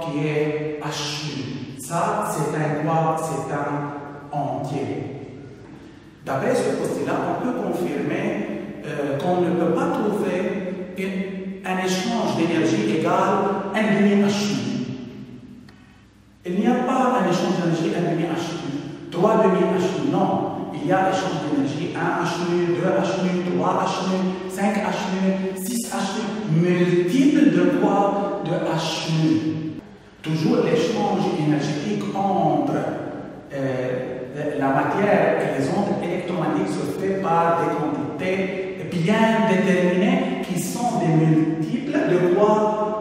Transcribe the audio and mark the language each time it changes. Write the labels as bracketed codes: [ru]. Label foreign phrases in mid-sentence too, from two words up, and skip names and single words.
[fr] Qui est hν. Ça, c'est un quoi? C'est un entier. D'après ce postulat, on peut confirmer qu'on ne peut pas trouver un échange d'énergie égal 1,5 hν. Il n'y a pas un échange d'énergie 1,5 hν, 3,5 hν, non. Il y a échange d'énergie 1 hν, 2 hν, 3 hν, 5 hν, 6 hν, multiple de quoi? De hν. Toujours l'échange énergétique entre la matière et les ondes électromagnétiques se fait par des quantités bien déterminées qui sont des multiples de quoi?